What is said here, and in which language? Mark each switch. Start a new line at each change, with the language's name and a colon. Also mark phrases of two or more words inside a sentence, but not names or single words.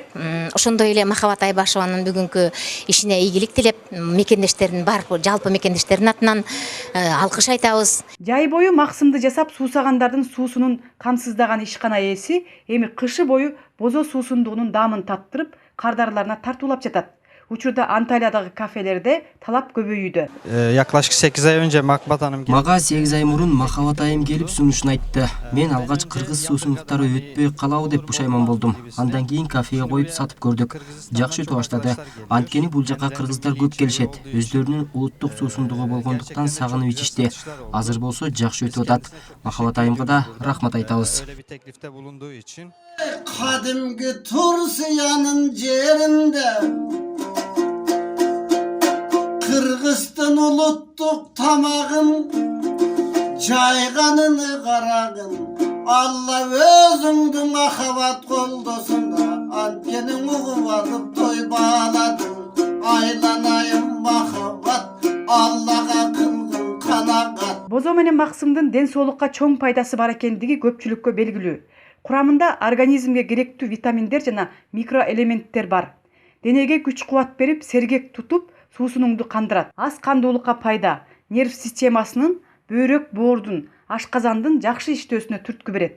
Kyrgyz: Ошондой эле Махабат Айбашеванын бүгүнкү ишине ийгилик тилеп, мекендештердин бар, жалпы мекендештердин атынан алкыш айтабыз. Жай бою максымды жасап суусагандардын суусунун камсыздаган ишкана ээси эми кышы бою бозо суусундугунун даамын таттырып, кардарларына тартуулап жатат. Учурда Анталиядагы кафелерде талап көбөйүүдө.
Turkish: Yaklaşık 8 ay önce Mахабат Hanım geldi.
Kyrgyz: Мага 8 ай мурун Махабат Айым келип сунушун айтты. Мен алгач кыргыз суусундуктары өтпөй калабы деп пушайман болдум. Андан кийин кафеге коюп сатып көрдүк. Жакшы өтө баштады. Анткени бул жака кыргыздар көп келишет. Өздөрүнүн улуттук суусундугу болгондуктан сагынып ичишти. Азыр болсо жакшы өтүп атат. Махабат Айымга да рахмат айтабыз. Кадимки Турсиянын жеринде Кыргызстан улуттук тамагын Кайганыны карагын Аллах өзүндү Махабат колдосунда Антенин угу варып той багладын Айланайым Махабат Аллахка кылгын канагат. Бозо менен максымдын ден соолукка чоң пайдасы бар экендиги көпчүлүккө белгилүү. Курамында организмге керектүү витаминдер жана микроэлементтер бар. Денеге күч-кубат берип, сергек тутуп, суусунуңду кандырат. Аз кандуулукка пайда, нерв системасынын, бөйрөк боордун, ашказандын жакшы иштөөсүнө түрткү берет.